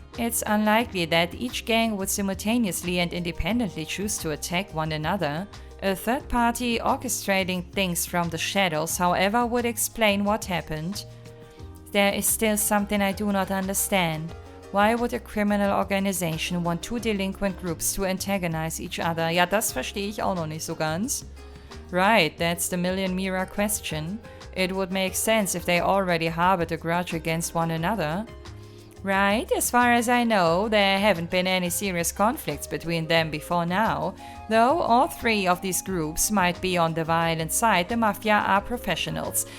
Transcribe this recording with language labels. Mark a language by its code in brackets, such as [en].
[en] It's unlikely that each gang would simultaneously and independently choose to attack one another. A third party orchestrating things from the shadows, however, would explain what happened. There is still something I do not understand. Why would a criminal organization want two delinquent groups to antagonize each other? [de] Ja, das verstehe ich auch noch nicht so ganz. [en] Right, that's the million mirror question. It would make sense if they already harbored a grudge against one another. Right, as far as I know, there haven't been any serious conflicts between them before now. Though all three of these groups might be on the violent side, the mafia are professionals.